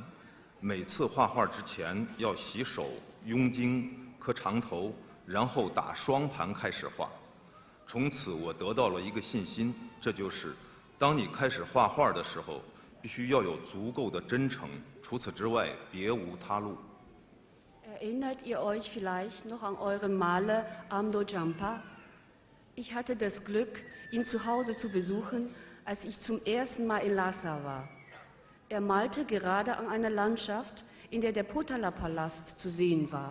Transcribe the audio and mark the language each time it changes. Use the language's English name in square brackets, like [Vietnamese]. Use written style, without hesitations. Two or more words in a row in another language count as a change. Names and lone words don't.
[Chinese] 每次画画之前要洗手、雍经、磕长头，然后打双盘开始画。从此我得到了一个信心，这就是当你开始画画的时候，必须要有足够的真诚，除此之外别无他路。 [German] Erinnert ihr euch vielleicht noch an euren Maler Amdo Jampa? Ich hatte das Glück, ihn zu Hause zu besuchen, als ich zum ersten Mal in Lhasa war. Er malte gerade an einer Landschaft, in der Potala-Palast zu sehen war.